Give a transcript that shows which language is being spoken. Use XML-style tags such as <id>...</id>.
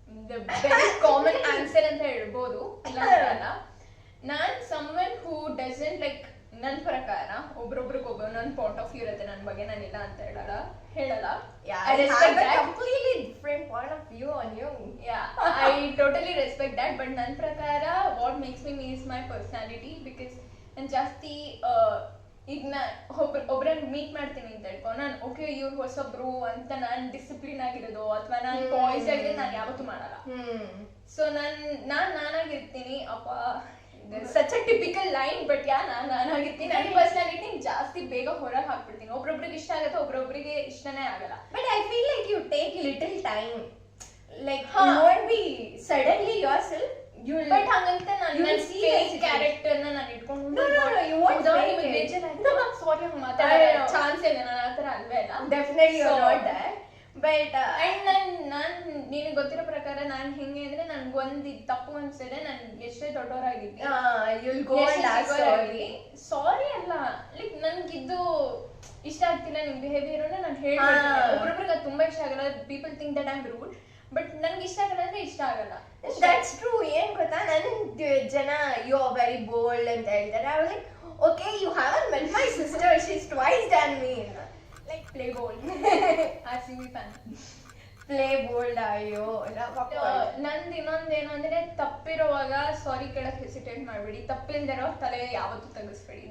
<en>The very common answer</en> <kn>ಅಂತ ಹೇಳ್ಬೋದು, ಇಲ್ಲ ಅಂತಲ್ಲ. ನಾನ್</kn> <en>someone who doesn't like,</en> <kn>ನನ್ನ ಪ್ರಕಾರ ಒಬ್ರೊಬ್ರಿಗೊಬ್ಬ ನನ್ನ</kn> <en>point of view</en> <kn>ಇರುತ್ತೆ ನನ್ನ ಬಗ್ಗೆ. ನಾನಿಲ್ಲ ಅಂತ ಹೇಳಲ್ಲ.</kn> <en>Yeah, I respect that. Completely different point of view on you. Yeah, I totally respect that.</en> <kn>But ನನ್ನ ಪ್ರಕಾರ</kn> <en>what makes me is my personality, because</en> <kn>ನಾನು ಜಾಸ್ತಿ ಈಗ ಒಬ್ರನ್ನ ಮೀಟ್ ಮಾಡ್ತೀನಿ ಅಂತ ಹೇಳ್ಕೊ, ನಾನು ಓಕೆ ಇವ್ರು ಹೊಸಬ್ರು ಅಂತ ನಾನು ಡಿಸಿಪ್ಲಿನ್ ಆಗಿರೋದು ಅಥವಾ ನಾನು ಪಾಯ್ಸ್ ಆಗಿರೋದು ನಾನು ಯಾವತ್ತೂ ಮಾಡಲ್ಲ. ಸೊ ನಾನಾಗಿರ್ತೀನಿ. ಅಪ್ಪ</kn> <en>such a typical line,</en> <kn>but ನಾನಾಗಿರ್ತೀನಿ. ನನ್ನ ಪರ್ಸನಾಲಿಟಿ ಜಾಸ್ತಿ ಬೇಗ ಹೊರಗೆ ಹಾಕ್ಬಿಡ್ತೀನಿ. ಒಬ್ರೊಬ್ರಿಗೆ ಇಷ್ಟ ಆಗುತ್ತೆ, ಒಬ್ರೊಬ್ರಿಗೆ ಇಷ್ಟನೇ ಆಗಲ್ಲ.</kn> <en>But I feel like you take little time, like you won't be suddenly yourself.</en> <kn>But ಹಂಗಂತ ನಾನು ಫೇಕ್ ಕ್ಯಾರೆಕ್ಟರ್ ನಾನು ಇಟ್ಕೊಂಡು</kn> <en>you won't</en> <kn>ಸಾರಿ ಹಂಗೆ ಮಾತಾಡೋ ಚಾನ್ಸ್ ಇಲ್ಲ. ನಾನು ಆ ಥರ ಅಲ್ವೇ ಇಲ್ಲ.</kn> <en>Definitely you are not that. But</en> <kn>and ನಾನು ನಿನಗೆ ಗೊತ್ತಿರೋ ಪ್ರಕಾರ ನಾನು ಹೆಂಗೆ ಅಂದ್ರೆ, ನನ್ಗೊಂದು ತಪ್ಪು ಅನ್ಸಿದೆ, ನಾನು ಎಷ್ಟೇ ದೊಡ್ಡವರಾಗಿದ್ದೀನಿ,</kn> <en>you'll go and ask</en> <kn>ಸಾರಿ ಅಲ್ಲ, ಲೈಕ್ ನನ್ಗಿದ್ದು ಇಷ್ಟ ಆಗ್ತಿಲ್ಲ ನಿಮ್ ಬಿಹೇವಿಯರ್ ನಾನು ಹೇಳ್ಬಿಡ್ತೀನಿ. ಒಬ್ರೊಬ್ರಿಗೆ ಅದು ತುಂಬಾ ಇಷ್ಟ ಆಗಲ್ಲ.</kn> <en>people think that I am rude,</en> <kn>but ನನ್ಗೆ ಇಷ್ಟ ಆಗಲ್ಲ ಅಂದ್ರೆ ಇಷ್ಟ ಆಗಲ್ಲ.</kn> <en>That's true.</en> <kn>ಏನ್ ಗೊತ್ತಾ, ನನ್ನ ಜನ</kn> <en>you are very bold</en> <kn>ಅಂತ ಹೇಳ್ತಾರೆ.</kn> <en>I was like, okay, you haven't met my sister, she's twice than me. Play bold RCB fan. Play bold ಅಯ್ಯೋ</en> <kn>ನಂದು ಇನ್ನೊಂದೇನು ಅಂದ್ರೆ ತಪ್ಪಿರುವಾಗ ಸಾರಿ ಕೇಳಕ್ ಹೆಸಿಟೇಟ್ ಮಾಡ್ಬೇಡಿ, ತಪ್ಪಿಲ್ದಿರೋ ತಲೆ ಯಾವತ್ತೂ ತಗಸ್ಬೇಡಿ.</kn>